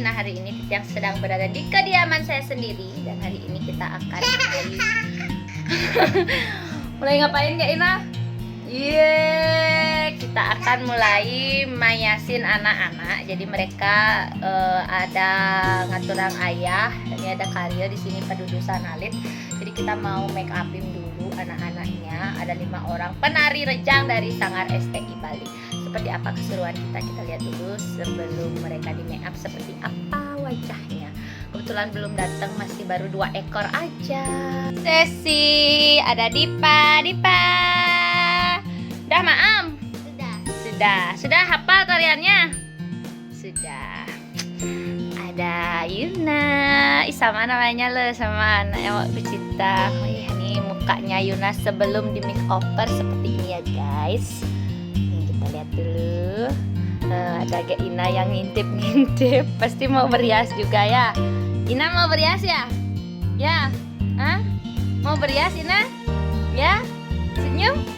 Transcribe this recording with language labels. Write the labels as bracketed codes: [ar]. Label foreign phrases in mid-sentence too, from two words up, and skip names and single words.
[id] Nah, hari ini yang sedang berada di kediaman saya sendiri. Dan hari ini kita akan mulai ngapain ya, Ina? Kita akan mulai mayasin anak-anak. Jadi mereka ada [ban] ngaturang ayah. [id] Ini ada Karyo di sini [ban] pedudusan alit. [id] Jadi kita mau [en] make upin [id] dulu anak-anaknya. Ada 5 orang penari rejang dari Sanggar STI Bali. Seperti apa keseruan kita lihat dulu sebelum mereka di [en] make up [id] seperti apa wajahnya. Kebetulan belum datang, masih baru 2 ekor aja. Sesi, ada Dipa. Udah Maam? Sudah hafal tariannya? Sudah. Ada Yuna. Sama namanya lo, sama anak yang mau bercinta. Ini mukanya Yuna sebelum di [en] make over [id] seperti ini ya guys. Lihat dulu, ada Kak Ina yang ngintip, pasti mau berias juga ya. Ina mau berias ya? Ya? Hah? Mau berias Ina? Ya? Senyum?